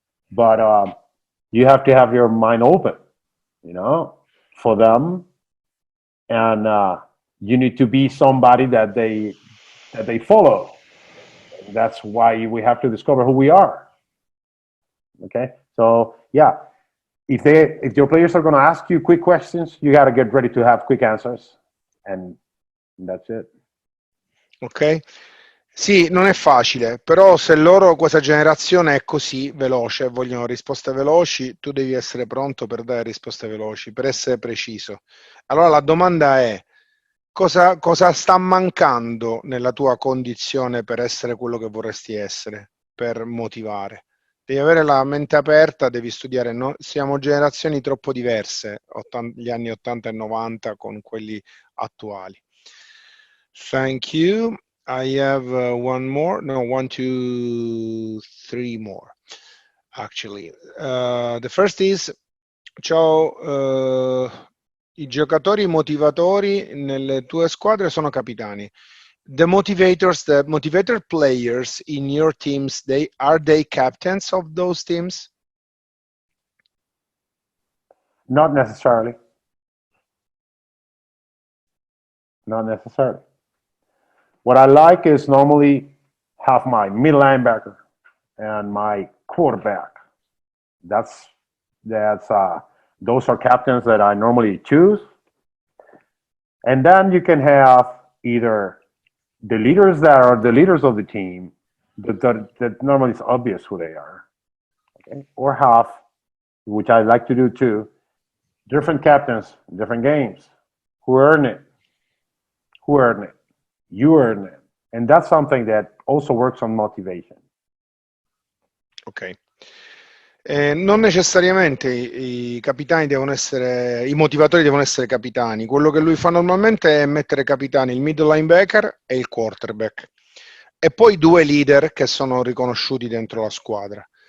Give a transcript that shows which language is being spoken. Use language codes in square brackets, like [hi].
[en] But you have to have your mind open, for them, and you need to be somebody that they follow. That's why we have to discover who we are. Okay, so yeah, if your players are going to ask you quick questions, you got to get ready to have quick answers, and that's it. Ok. [it] Sì, non è facile, però se questa generazione è così veloce, vogliono risposte veloci, tu devi essere pronto per dare risposte veloci, per essere preciso. Allora la domanda è: cosa sta mancando nella tua condizione per essere quello che vorresti essere, per motivare? Devi avere la mente aperta, devi studiare. Siamo generazioni troppo diverse, gli anni 80 e 90 con quelli attuali. [en] Thank you. I have one more. No, 1, 2, 3 more. Actually, the first is: [it] ciao, i giocatori motivatori nelle tue squadre sono capitani. [en] The motivator players in your teams, are they captains of those teams? Not necessarily. not necessarily. What I like is normally have my middle linebacker and my quarterback. That's those are captains that I normally choose. And then you can have either the leaders that are the leaders of the team, that normally it's obvious who they are, okay? Or have, which I like to do too, different captains, different games. Who earn it? Who earn it? You earn it. And that's something that also works on motivation. Ok. [it] Non necessariamente i capitani devono essere, i motivatori devono essere capitani. Quello che lui fa normalmente è mettere capitani il middle linebacker e il quarterback. E poi 2 leader che sono riconosciuti dentro la squadra.